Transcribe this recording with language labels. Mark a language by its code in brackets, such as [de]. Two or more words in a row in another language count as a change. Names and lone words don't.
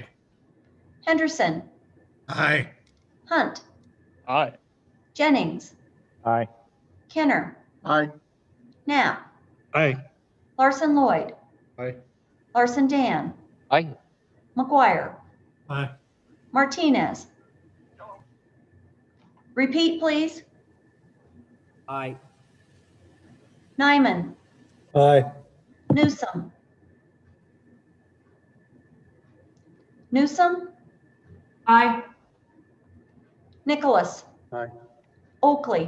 [en] Henderson. Aye. Hunt. Aye. Jennings. Aye. Kenner. Aye. Knapp. Aye. Larson Lloyd. Aye. Larson Dan. Aye. McGuire. Aye. Martinez. Repeat, please. Aye. Nyman. Aye. Newsom. Newsom. Aye. Nicholas. Aye. Oakley.